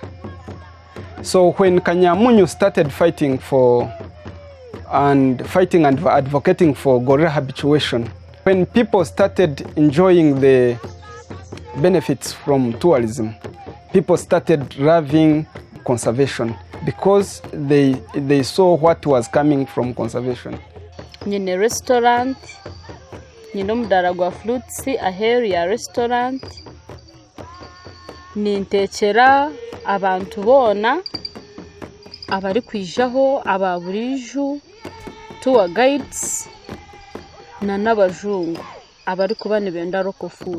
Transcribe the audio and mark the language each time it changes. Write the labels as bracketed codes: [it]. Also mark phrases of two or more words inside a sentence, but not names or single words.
[en] So when Kanyamunyu started fighting and advocating for gorilla habituation, when people started enjoying the benefits from tourism, people started loving conservation because they saw what was coming from conservation. [nyn] Nyine restaurant, nyine omudara gwa fruits aheru ya restaurant, nintekera abantu bona abari kwijaho ababuriju, [en] tour guides [nyn] na n'abajungu abari kuba nibenda [en] local food.